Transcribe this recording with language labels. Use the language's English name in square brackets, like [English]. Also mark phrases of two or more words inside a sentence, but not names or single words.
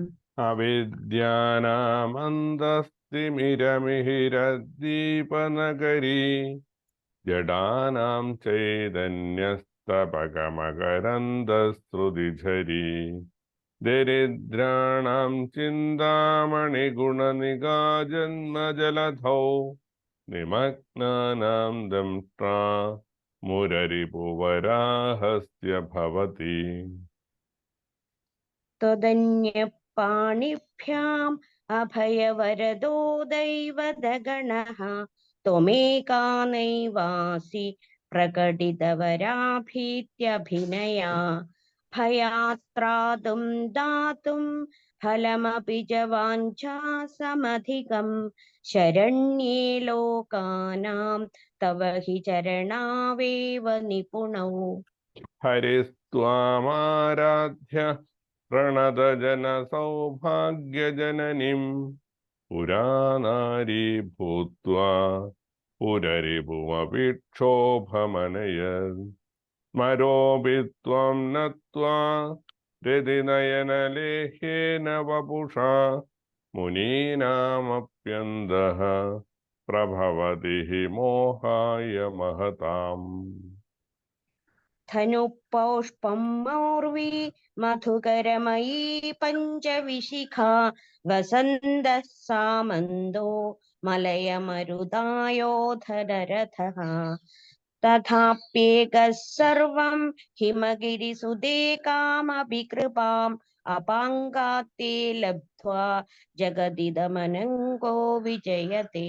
[Sanskrit] അവിദ്യാനാമന്തസ്തിമിരമിഹിരദ്ദീപനഗരീ ജഡാനാം ചൈതന്യസ്തപകമകരന്ദശ്രുതിఝരീ. ദരിദ്രാണാം ചിന്താമണിഗുണനികാ ജന്മജലധൗ നിമഗ്നാനാം ദംഷ്ട്രാ മുരരിപുവരാഹസ്യ ഭവതി. त्वदन्यपाणिभ्याम् अभयवरदो दैवतगणः त्वमेका नैवासि प्रकटितवराभीत्यभिनया. भयात्रातुं दातुं फलमपि च वाञ्छासमधिकं शरण्ये लोकानां तव हि चरणावेव निपुणौ. ഹരിസ്ത്വാമാരാധ്യ പ്രണതജനസൗഭാഗ്യജനനീം പുരാനാരീ ഭൂത്വാ പുരരിപുമഭിക്ഷോഭമനയത്. സ്മരോപി ത്വം നത്വാ രതിനയനലേഹ്യേന വപുഷാ മുനീനാമപ്യന്തഃ പ്രഭവതി ഹി മോഹായ മഹതാം. धनुपौष्पं मौर्वी मधुकरमयी पञ्चविशिखा वसन्तः सामन्दो मलयमरुदायोधररथः. तथाप्येकः सर्वं हिमगिरिसुते कृपाम् अपाङ्गात्ते लब्ध्वा जगदिदमनङ्गो विजयते.